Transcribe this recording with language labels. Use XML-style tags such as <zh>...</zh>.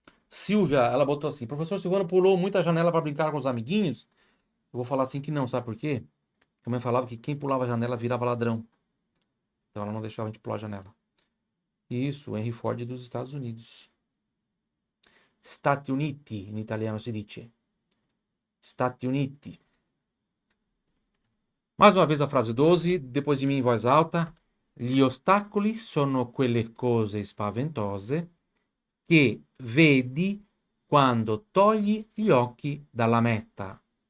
<pt>Silvia, ela botou assim: professor Silvano pulou muita janela para brincar com os amiguinhos. Eu vou falar assim que não, sabe por quê? A mãe falava que quem pulava a janela virava ladrão. Então ela não deixava a gente pular a janela. Isso, Henry Ford dos Estados Unidos.</pt> <it>Stati Uniti, in italiano si dice. Stati Uniti.</it> <pt>Mais uma vez a frase 12, depois de mim em voz alta.</pt> <it>Gli ostacoli sono quelle cose spaventose che vedi quando togli gli occhi dalla meta.</it>